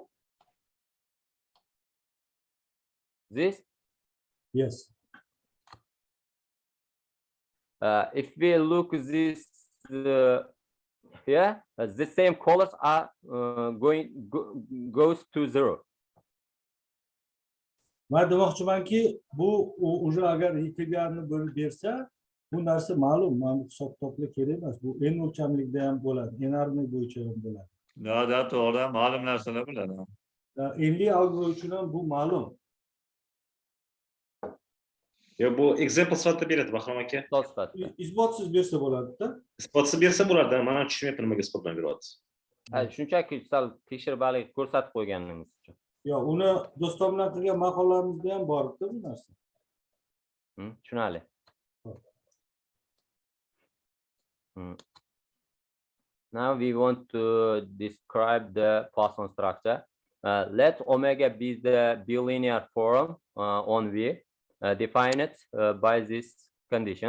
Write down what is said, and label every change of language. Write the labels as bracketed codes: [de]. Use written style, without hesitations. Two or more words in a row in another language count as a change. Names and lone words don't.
[en] This? Yes. If we look this here, the same colors are goes to 0. [uz] Men demoqchimanki, bu уже agar integralni bo'lib bersa, bu narsa ma'lum, mana bu hisob kitoblar kerak emas. Bu n o'lchamlikda ham bo'ladi, n armlik bo'yicha ham bo'ladi. Da to'g'ri, ma'lum narsalar bo'ladi. Enli algebra uchun ham bu ma'lum. Yo, bu example sifatida beradi Bahrom aka. Isbotsiz bersa bo'ladi-da. Isbotsiz bersa bo'ladi, men tushunmayapman nimaga isbotdan beryapsiz. Shunchaki sal tekshirib ko'rsatib qo'yganimiz uchun. Yo, uni do'stlar bilan qilgan maqolalarimizda ham bor-ku bu narsa. Tushunarli. [en] Now we want to describe the Poisson structure. Let omega be the bilinear form on V. Define it by these conditions.